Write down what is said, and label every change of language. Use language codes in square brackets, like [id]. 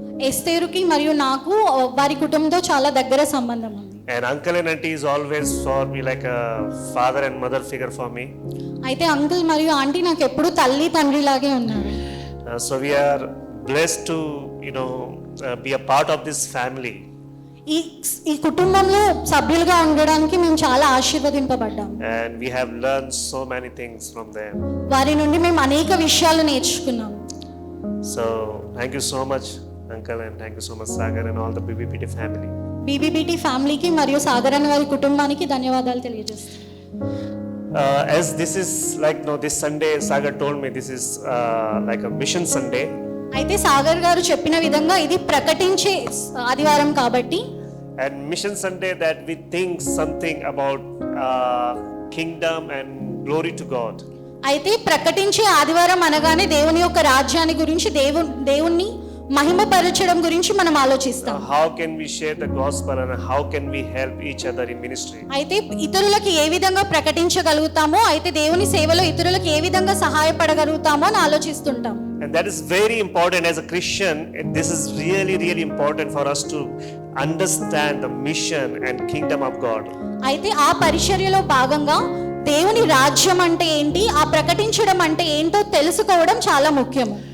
[te] ఎస్తేరుకి మరియు నాకు వారి కుటుంబంతో చాలా దగ్గర సంబంధం ఉంది. [en] And uncle and auntie is always for me like a father and mother figure for me. [te] అయితే అంకుల్ మరియు ఆంటీ నాకు ఎప్పుడు తల్లి తండ్రి లాగే ఉన్నారు. [en] So we are blessed to be a part of this family. [te] ఈ కుటుంబంలో సభ్యులుగా ఉండడానికి మేము చాలా ఆశీర్వదింపబడ్డాం. [en] And we have learned so many things from them. [te] వారి నుండి మేము అనేక విషయాలు నేర్చుకున్నాం. [en] So thank you so much uncle and thank you so much Sagar and all the BBPT family. [te] బీబీపీటీ ఫ్యామిలీకి మరియు సాగర్ అన్న వారి కుటుంబానికి ధన్యవాదాలు తెలియజేస్తాను. [en] As this is like this Sunday, Sagar told me this is like a mission Sunday. [te] అయితే సాగర్ గారు చెప్పిన విధంగా ఇది ప్రకటించే ఆదివారం కాబట్టి [en] And mission Sunday that we think something about kingdom and glory to God. [te] అయితే ప్రకటించే ఆదివారం అనగానే దేవుని యొక్క రాజ్యాన్ని గురించి దేవుణ్ణి మహిమపరచడం గురించి మనం ఆలోచిస్తాం. [en] How can we share the gospel and how can we help each other in ministry? [te] అయితే ఇతరులకు ఏ విధంగా ప్రకటించగలుగుతామో, అయితే దేవుని సేవలో ఇతరులకు ఏ విధంగా సహాయపడగలుగుతామో అని ఆలోచిస్తుంటాం. [en] And that is very important as a Christian. This is really important for us to understand the mission and kingdom of God. [te] అయితే ఆ పరిచర్యలో భాగంగా దేవుని రాజ్యం అంటే ఏంటి, ఆ ప్రకటించడం అంటే ఏంటో తెలుసుకోవడం చాలా ముఖ్యం.